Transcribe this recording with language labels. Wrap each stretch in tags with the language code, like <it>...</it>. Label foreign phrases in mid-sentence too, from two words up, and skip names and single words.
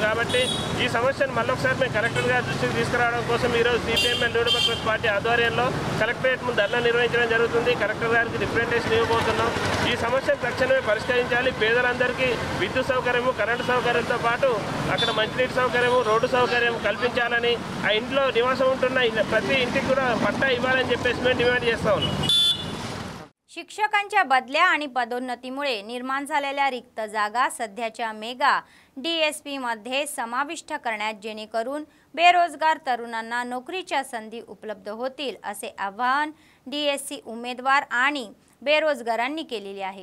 <te>కాబట్టి ఈ సమస్యను మళ్ళొకసారి మేము కలెక్టర్ గారి దృష్టికి తీసుకురావడం కోసం ఈరోజు సిపిఎంఎల్ న్యూ డెమోక్రసీ పార్టీ ఆధ్వర్యంలో కలెక్టరేట్ ముందు ధర్నా నిర్వహించడం జరుగుతుంది। కలెక్టర్ గారికి రిప్రజెంటేషన్ ఇవ్వబోతున్నాం। ఈ సమస్యను తక్షణమే పరిష్కరించాలి। పేదలందరికీ విద్యుత్ సౌకర్యము, కరెంటు సౌకర్యంతో పాటు అక్కడ మంచినీటి సౌకర్యము, రోడ్డు సౌకర్యం కల్పించాలని, ఆ ఇంట్లో నివాసం ఉంటున్న ప్రతి ఇంటికి కూడా పట్టా इव्हाలని చెప్పేసి మేము డిమాండ్ చేస్తా ఉన్నాం।</te> <mr>शिक्षकांच्या बदल्या आणि पदोन्नतीमुळे निर्माण झालेल्या रिक्त जागा सध्याच्या मेगा डीएसपी मध्ये समाविष्ट करण्यात जेणेकरून बेरोजगार तरुणांना नोकरीच्या संधी उपलब्ध होतील असे आवाहन डीएससी उमेदवार आणि बेरोजगारांनी केलेले आहे।</mr>